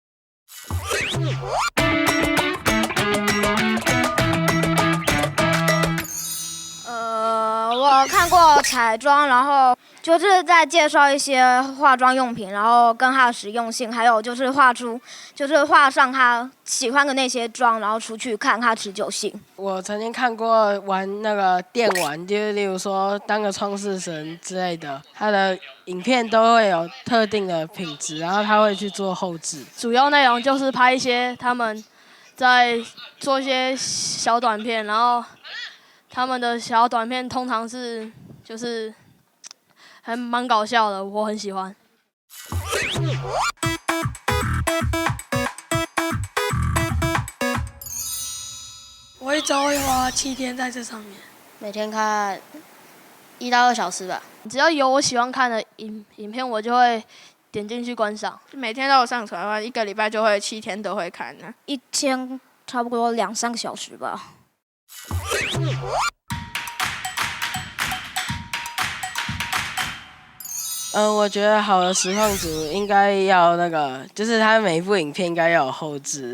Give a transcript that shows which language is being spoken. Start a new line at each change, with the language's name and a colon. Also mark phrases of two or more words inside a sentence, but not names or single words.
Chinese: 我看過彩妝，然後就是在介紹一些化妝用品，然後跟它的實用性，還有就是畫上他喜歡的那些妝，然後出去看它持久性。我曾經看過玩那個電玩，就例如說當個創世神之類的，他的影片都會有特定的品質，然後他會去做後製。主要內容就是拍一些他們在做一些小短片，然後他們的小短片通常是就是還蠻搞笑的，我很喜歡。我一周會花7天在這上面，每天看1到2小時吧。只要有我喜歡看的影片，我就會點進去觀賞。每天都有上傳的話，一個禮拜就會7天都會看呢。一天差不多2-3個小時吧。我覺得好的實況組應該要那個，就是他每一部影片應該要有後製，